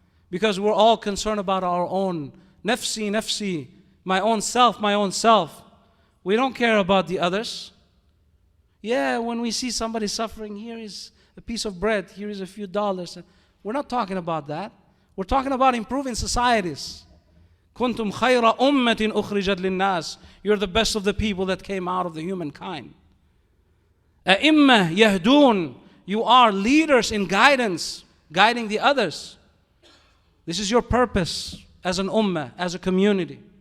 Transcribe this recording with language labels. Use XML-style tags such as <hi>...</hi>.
<en>Because we're all concerned about our own nafsi, nafsi, my own self, my own self. We don't care about the others. Yeah, when we see somebody suffering, here is a piece of bread, here is a few dollars. We're not talking about that. We're talking about improving societies.</en> <ar>كنتم خير أمة أخرجت للناس.</ar> <en>You're the best of the people that came out of the humankind.</en> <ar>أئمة يهدون.</ar> <en>You are leaders in guidance, guiding the others. This is your purpose as an ummah, as a community.</en>